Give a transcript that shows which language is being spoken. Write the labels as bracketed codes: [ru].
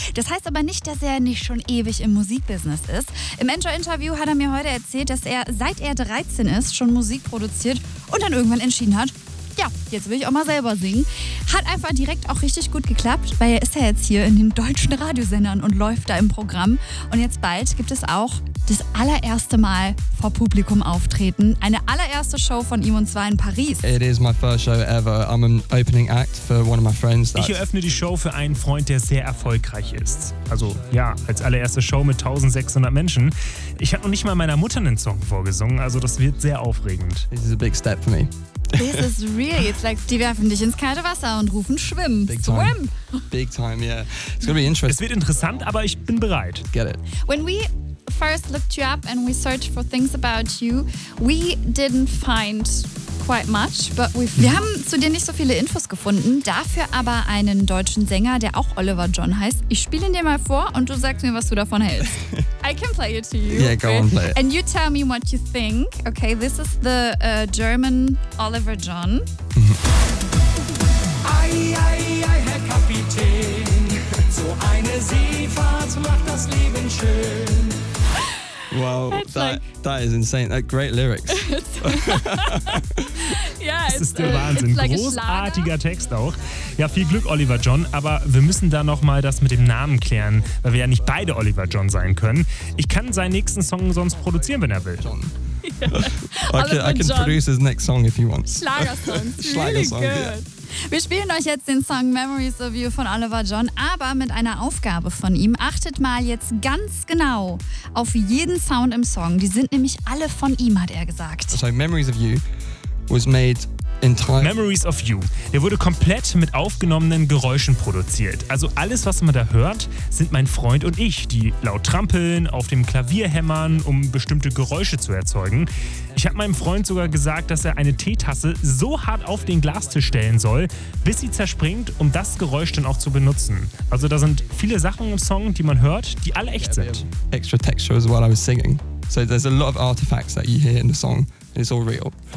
[de] Das heißt aber nicht, dass er nicht schon ewig im Musikbusiness ist. Im Enjoy-Interview hat er mir heute erzählt, dass er, seit er 13 ist, schon Musik produziert und dann irgendwann entschieden hat, ja, jetzt will ich auch mal selber singen. Hat einfach direkt auch richtig gut geklappt, weil er ist ja jetzt hier in den deutschen Radiosendern und läuft da im Programm. Und jetzt bald gibt es auch das allererste Mal vor Publikum auftreten. Eine allererste Show von ihm, und zwar in Paris. [en] It is my first show ever. I'm an opening act for one of my friends. [de] Ich eröffne die Show für einen Freund, der sehr erfolgreich ist. Also ja, als allererste Show mit 1600 Menschen. Ich habe noch nicht mal meiner Mutter einen Song vorgesungen, also das wird sehr aufregend. [en] This is a big step for me. [de] This is really, it's like, die werfen dich ins kalte Wasser und rufen Schwimm. [en] Big time. Swim. Big time, yeah. It's gonna be interesting. [de] Es wird interessant, aber ich bin bereit. [en] Get it. When we first looked you up and we searched for things about you, we didn't find quite much, but we've... [de] Wir haben zu dir nicht so viele Infos gefunden, dafür aber einen deutschen Sänger, der auch Oliver John heißt. Ich spiele ihn dir mal vor und du sagst mir, was du davon hältst. [en] I can play it to you. Yeah, go on, play it. And you tell me what you think. Okay, this is the German Oliver John. [de] Ei, ei, ei, Herr Kapitän, so eine Seefahrt macht das Leben schön. [en] Wow, that is insane. Great lyrics. Yeah, [de] das ist der Wahnsinn. [en] Like [de] großartiger Text auch. Ja, viel Glück, Oliver John. Aber wir müssen da nochmal das mit dem Namen klären, weil wir ja nicht beide Oliver John sein können. Ich kann seinen nächsten Song sonst produzieren, wenn er will. [en] John. Yeah. I can produce his next song if he wants. [de] Schlagersong. Schlagersong, [en] really good. [de] Wir spielen euch jetzt den Song Memories of You von Oliver John, aber mit einer Aufgabe von ihm. Achtet mal jetzt ganz genau auf jeden Sound im Song. Die sind nämlich alle von ihm, hat er gesagt. [en] So, Memories of You was made in time. Memories of You. [de] Der wurde komplett mit aufgenommenen Geräuschen produziert. Also alles, was man da hört, sind mein Freund und ich, die laut trampeln, auf dem Klavier hämmern, um bestimmte Geräusche zu erzeugen. Ich habe meinem Freund sogar gesagt, dass er eine Teetasse so hart auf den Glastisch stellen soll, bis sie zerspringt, um das Geräusch dann auch zu benutzen. Also da sind viele Sachen im Song, die man hört, die alle echt sind. [en] Extra texture as well, I was singing. So there's a lot of artifacts that you hear in the song. It's all real.